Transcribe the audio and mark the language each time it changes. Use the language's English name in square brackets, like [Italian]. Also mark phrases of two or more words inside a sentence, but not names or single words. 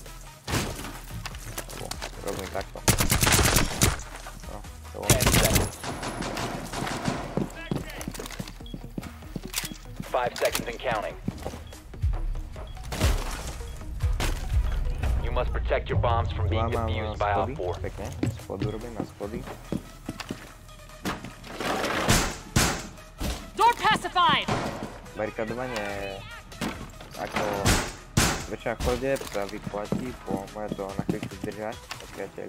[Slovak] Robím takto. No, to je. [English] 5 seconds and counting. You must protect your bombs from being defused by Op 4. [Slovak] Pekne, spodu robím na schody. [English] Door pacified! [Slovak] Barikadovanie ako väčšina chodieb sa vyplatí, môže to na chvíľku zdržať od priateľa.